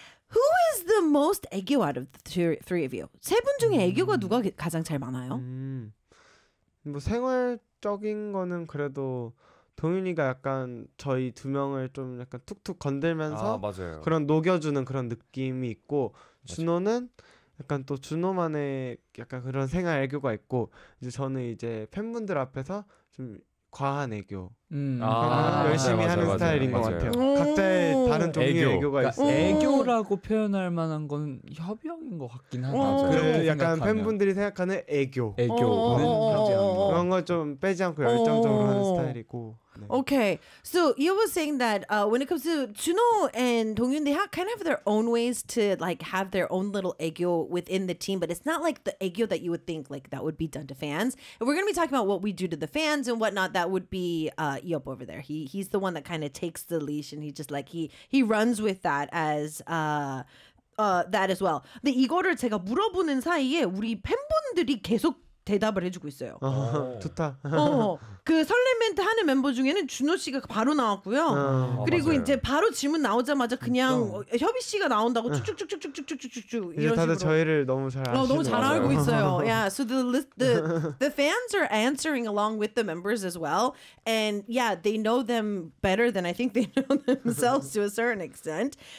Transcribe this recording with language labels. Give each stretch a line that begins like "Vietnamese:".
English: Who is the most 애교 out of the three of you?
Korean: 세 분 중에 애교가 누가 가장 잘 많아요? 뭐 생활적인 거는 그래도 동윤이가 약간 저희 두 명을 좀 약간 툭툭 건들면서 아, 맞아요. 그런 녹여주는 그런 느낌이 있고 맞아요. 준호는 약간 또 준호만의 약간 그런 생활 애교가 있고 이제 저는 이제 팬분들 앞에서 좀 과한 애교 아, 열심히 맞아요, 하는 맞아요, 스타일인 맞아요. 것 같아요. 각자의 다른 종류의 애교. 애교가 있어요. 애교라고 표현할 만한 건 협영인 것 같긴 하다. 그 약간 생각하면. 팬분들이 생각하는 애교. 애교는 그런 거 좀 빼지 않고 열정적으로 하는 스타일이고. 네.
English: Okay, so you were saying that when it comes to Juno and Dongyun, they have kind of their own ways to like have their own little aegyo within the team, but it's not like the aegyo that you would think like that would be done to fans. And we're going to be talking about what we do to the fans and whatnot. That would be Yop over there. He's the one that kind of takes the leash and he just like he runs with that as that as well.
Korean: The 이거를 제가 물어보는 사이에 우리 팬분들이 계속 대답을 해주고 있어요. 어, 좋다. 그 설렘멘트 하는 멤버 중에는 준호 씨가 바로 나왔고요. 그리고 맞아요. 이제 바로 질문 나오자마자 그냥 협희 씨가 나온다고 쭉쭉쭉쭉쭉쭉쭉쭉쭉 이런 식으로. 다들 저희를 너무 잘 아시는 너무 잘 알고 있어요.
English: Yeah, so the fans are answering along with the members as well, and yeah, they know them better than I think they know themselves to a certain extent.